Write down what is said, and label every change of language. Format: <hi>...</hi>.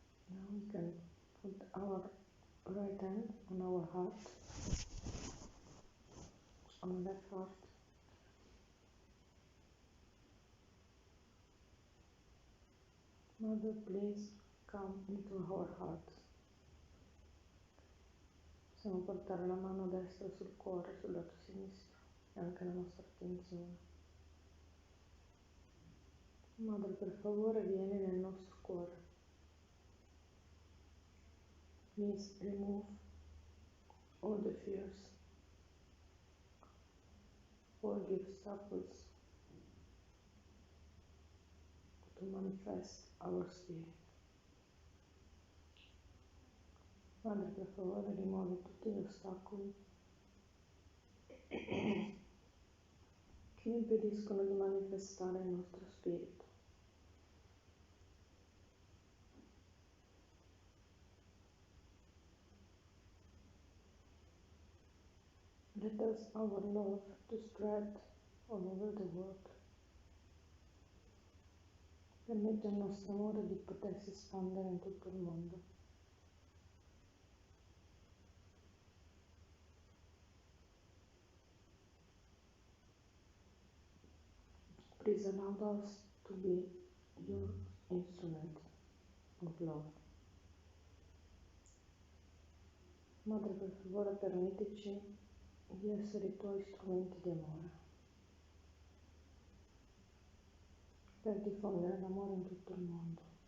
<en>Now we can put our right hand on our heart, on left heart. Mother, please come into our heart.</en> <it>Possiamo portare la mano destra sul cuore, sul lato sinistro e anche la nostra attenzione. Madre, per favore, vieni nel nostro cuore.</it> <en>Please remove all the fears, all the obstacles to manifest our spirit.</en> <it>Madre, per favore, rimuovi tutti gli ostacoli che impediscono di manifestare il nostro spirito.</it> <en>thus our love to spread all over the world.</en> <it>Permette al nostro amore di potersi espandere in tutto il mondo.</it> <en>Please allow us to be your instrument of love.</en> <it>Madre, per favore, permettici di essere i tuoi strumenti di amore, per diffondere l'amore in tutto il mondo.</it>